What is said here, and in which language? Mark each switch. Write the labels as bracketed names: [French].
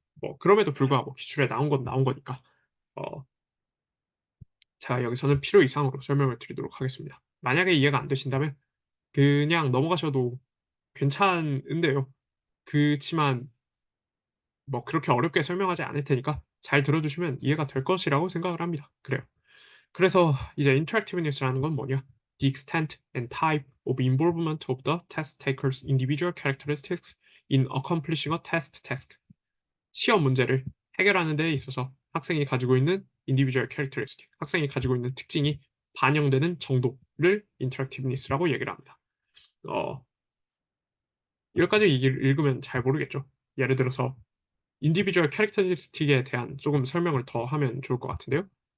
[Korean] 뭐 그럼에도 불구하고 기출에 나온 건 나온 거니까 어, 제가 여기서는 필요 이상으로 설명을 드리도록 하겠습니다. 만약에 이해가 안 되신다면 그냥 넘어가셔도 괜찮은데요. 그치만 뭐 그렇게 어렵게 설명하지 않을 테니까 잘 들어주시면 이해가 될 것이라고 생각을 합니다. 그래요. 그래서 이제 interactiveness라는 건 뭐냐? [English] The extent and type of involvement of the test taker's individual characteristics in accomplishing a test task. [Korean] 시험 문제를 해결하는 데 있어서 학생이 가지고 있는 individual characteristic, 학생이 가지고 있는 특징이 반영되는 정도를 interactiveness라고 얘기를 합니다. 어, 여기까지 읽으면 잘 모르겠죠. 예를 들어서 인디비주얼 캐릭터리스틱에 대한 조금 설명을 더 하면 좋을 것 같은데요.